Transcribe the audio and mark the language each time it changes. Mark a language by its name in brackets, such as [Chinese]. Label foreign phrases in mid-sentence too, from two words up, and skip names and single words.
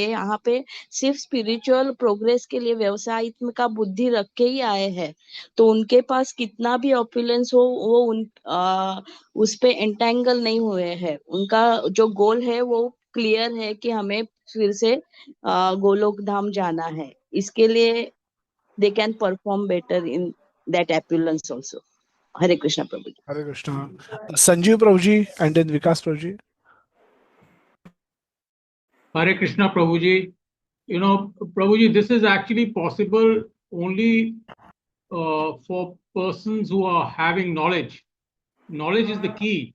[Hindi] ये यहाँ पे सिर्फ [English] spiritual progress [Hindi] के लिए व्यवसाय का बुद्धि रख के ही आए हैं. तो उनके पास कितना भी ऑपुलेंस हो, वो उस पे एंटेंगल नहीं हुए हैं. उनका जो गोल है वो क्लियर है कि हमें फिर से गोलोक धाम जाना है. इसके लिए [English] they can perform better in that opulence also. [Hindi] हरे कृष्णा प्रभु जी. [English] Hare Krishna. Sanjeev Prabhuji and then Vikas Prabhuji. Hare Krishna Prabhuji. You know, Prabhuji, this is actually possible only for persons who are having knowledge. Knowledge is the key.